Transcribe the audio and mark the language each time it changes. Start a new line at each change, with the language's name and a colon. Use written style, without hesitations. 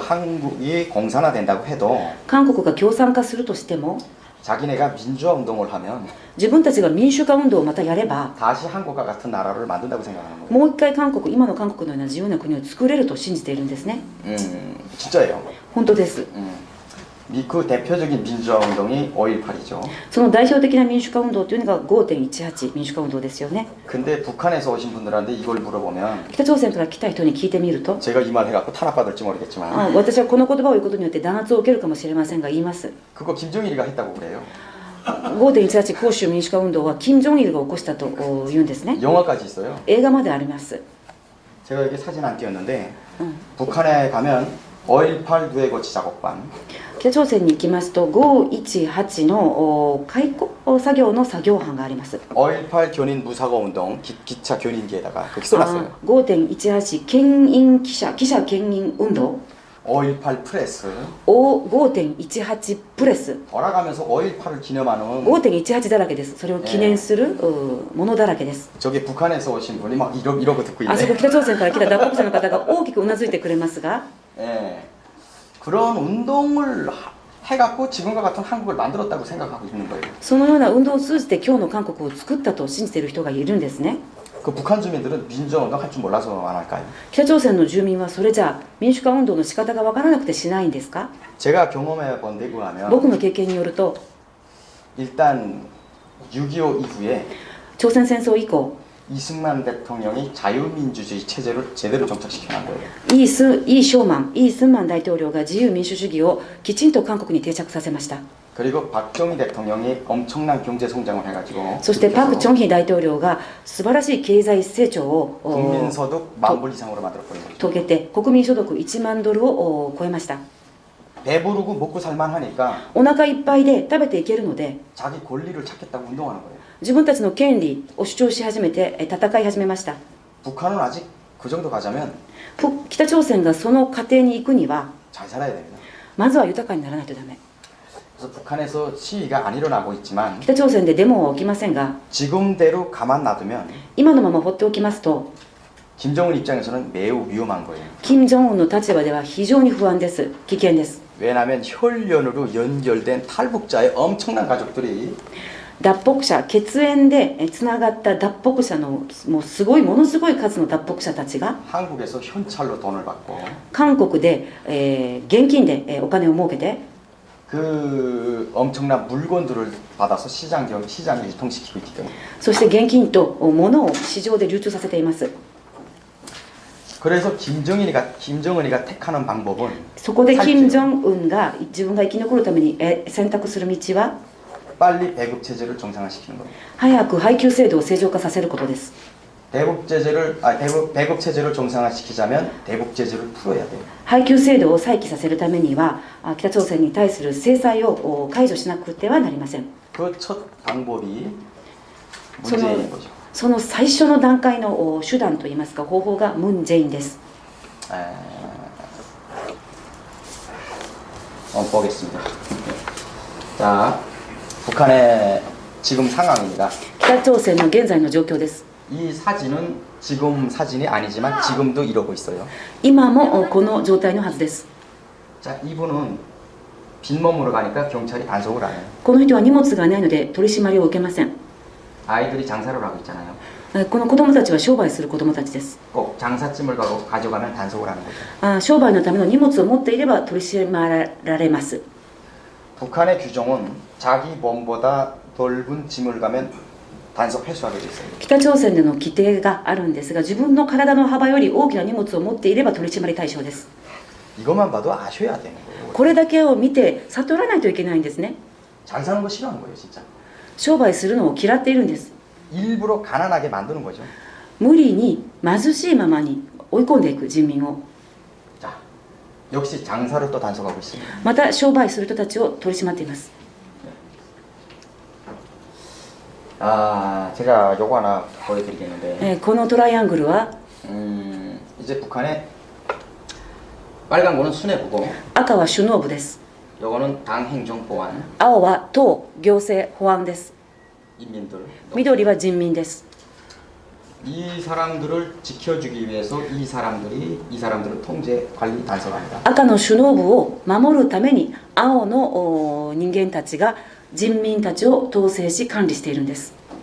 Korean: 한국이 공산화된다고 해도
Japanese: 韓国が共産化するとしても
Korean: 자기네가 민주화 운동을 하면
Japanese: 自分たちが民主化運動をまたやれば
Korean: 다시 한국과 같은 나라를 만든다고 생각하는 거예요.
Japanese: もう一回今の韓国のような自由な国を作れると信じているんですね。
Korean: 진짜예요.
Japanese: 本当です。
Korean: 그 대표적인 민주화 운동이 5.18이죠.
Japanese: その代表的な民主化運動というのが5.18民主化運動ですよね。
Korean: 근데 북한에서 오신 분들한테 이걸 물어보면
Japanese: 北朝鮮から来た人に聞いてみると、
Korean: 제가 이 말 해갖고 탄압받을지 모르겠지만
Japanese: 私はこの言葉を言うことによって弾圧を受けるかもしれませんが言います。
Korean: 그거 김정일이가 했다고 그래요.
Japanese: 5.18広州民主化運動は金正日が起こしたと言うんですね。
Korean: 영화까지 있어요.
Japanese: 映画まであります。
Korean: 제가 여기 사진 안 띄웠는데 うん、 북한에 가면 5.18 누에고치 작업반
Japanese: 北朝鮮に行きますと518の解雇作業の作業班があります。
Korean: 5.18 견인 무사고 운동 기차 견인기에다가 그렇게 써놨어요.
Japanese: 5.18牽引記者牽引運動
Korean: 5.18 프레스
Japanese: 5.18プレス
Korean: 돌아가면서 5.18을 기념하는
Japanese: 5.18だらけです。それを記念するものだらけです。
Korean: 저기 북한에서 오신 분이 막 이러고 듣고
Japanese: あそこ
Korean: 있네.
Japanese: 北朝鮮から来た脱北者の方が大きくうなずいてくれますが、 예.
Korean: 그런 운동을 해갖고 지금과 같은 한국을 만들었다고 생각하고 있는 거예요.
Japanese: そのような運動を通じて今日の韓国を作ったと信じている人がいるんですね。
Korean: 그 북한 주민들은 민주화 운동 할 줄 몰라서 안 할까요?
Japanese: 北朝鮮の住民はそれじゃあ民主化運動の仕方が分からなくてしないんですか？
Korean: 제가 경험해 본 데 의하면
Japanese: 僕の経験によると
Korean: 일단 6.25 이후에
Japanese: 朝鮮戦争以降
Korean: 이승만 대통령이 자유민주주의 체제를 제대로 정착시켜 놓은 거예요.
Japanese: イ・スンマン大統領が自由民主主義をきちんと韓国に定着させました。
Korean: 그리고 박정희 대통령이 엄청난 경제 성장을 해가지고
Japanese: そしてパク・チョンヒ大統領が素晴らしい経済成長を
Korean: 국민소득 10,000불 이상으로 만들어버린 거죠.
Japanese: 遂げて国民所得1万ドルを超えました。
Korean: 배부르고 먹고 살만하니까
Japanese: お腹いっぱいで食べていけるので
Korean: 자기 권리를 찾겠다고 운동하는 거예요.
Japanese: 自分たちの権利を主張し始めて戦い始めました。
Korean: 북한은 아직 그 정도 가자면
Japanese: 北朝鮮がその過程に行くには
Korean: 잘 살아야 됩니다.
Japanese: まずは豊かにならないとダメ。
Korean: 그래서 북한에서 시위가 안 일어나고 있지만
Japanese: 北朝鮮でデモは起きませんが、
Korean: 지금대로 가만 놔두면
Japanese: 今のまま放っておきますと、
Korean: 김정은 입장에서는 매우 위험한 거예요.
Japanese: 金正恩の立場では非常に不安です。危険です。
Korean: 왜냐하면 혈연으로 연결된 탈북자의 엄청난 가족들이
Japanese: 脱北者、血縁でつながった脱北者のもうすごいものすごい数の脱北者たちが
Korean: 한국에서 현찰로 돈을 받고
Japanese: 韓国で、現金で、お金を儲けて
Korean: 그 엄청난 물건들을 받아서 시장에 유통시키고 있기 때문에
Japanese: そして現金と物を市場で流通させています。
Korean: 그래서 김정은이가 택하는 방법은
Japanese: そこで金正恩が自分が生き残るために選択する道は
Korean: 빨리 배급 체제를 정상화시키는 겁니다.
Japanese: 早く配給制度を正常化させることです。
Korean: 배급 체제를 정상화시키자면 대북 제재를 풀어야 돼요.
Japanese: 配給制度を再起させるためには北朝鮮に対する制裁を解除しなくてはなりません。
Korean: 그 첫 방법이 문재인인 거죠.
Japanese: その最初の段階の手段といいますか方法がムン・ジェインです。
Korean: 보겠습니다. 자, 북한의 지금 상황입니다.
Japanese: 北朝鮮の現在の状況です。
Korean: 이 사진은 지금 사진이 아니지만 지금도 이러고 있어요.
Japanese: 今もこの状態のはずです。
Korean: 자, 이분은 빈몸으로 가니까 경찰이 단속을 안 해요.
Japanese: この人は荷物がないので取り締まりを受けません。
Korean: 아이들이 장사를 하고 있잖아요.
Japanese: この子供たちは商売する子供たちです。
Korean: 꼭 장사찜을 가져가면 단속을 하는 거죠.
Japanese: 商売のための荷物を持っていれば取り締まられます。
Korean: 북한의 규정은 자기 몸보다 넓은 짐을 가면 단속 회수하게 돼 있어요.
Japanese: 北朝鮮での規定があるんですが、自分の体の幅より大きな荷物を持っていれば取り締まり対象です。
Korean: 이것만 봐도 아셔야 되는 거예요.
Japanese: これだけを見て悟らないといけないんですね。
Korean: 잘 사는 거 싫어하는 거예요, 진짜.
Japanese: 商売するのを嫌っているんです。
Korean: 일부러 가난하게 만드는 거죠.
Japanese: 無理に貧しいままに追い込んでいく人民を。
Korean: 자, 역시 장사를 또 단속하고 있습니다.
Japanese: また商売する人たちを取り締まっています。
Korean: 제가 요거 하나 보여드리겠는데
Japanese: このトライアングルは
Korean: 이제 북한의 빨간 거는 수뇌부고
Japanese: 赤は首脳部です。
Korean: 요거는 당 행정보안
Japanese: 青は党行政保安です。
Korean: 인민들
Japanese: 緑は人民です。
Korean: 이 사람들을 지켜주기 위해서 이 사람들을 통제 관리 단속합니다.
Japanese: 赤の首脳部を守るために青の人間たちが人民たちを統制し管理しているんです。